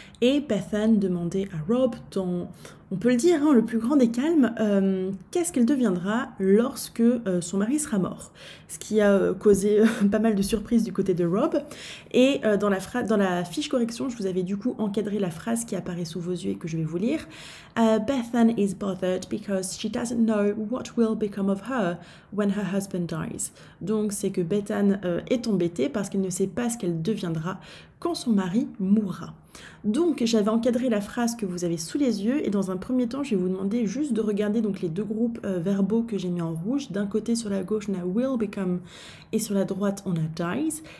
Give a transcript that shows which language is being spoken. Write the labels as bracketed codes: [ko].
[fr] Et Bethan demandait à Rob, dans, on peut le dire, hein, le plus grand des calmes, qu'est-ce qu'elle deviendra lorsque son mari sera mort. Ce qui a causé pas mal de surprises du côté de Rob. Et dans la fiche correction, je vous avais du coup encadré la phrase qui apparaît sous vos yeux et que je vais vous lire. [en] Bethan is bothered because she doesn't know what will become of her when her husband dies. [fr] Donc c'est que Bethan est embêtée parce qu'elle ne sait pas ce qu'elle deviendra quand son mari mourra. Donc j'avais encadré la phrase que vous avez sous les yeux et dans un premier temps je vais vous demander juste de regarder donc les deux groupes verbaux que j'ai mis en rouge. D'un côté sur la gauche on a will become et sur la droite on a dies.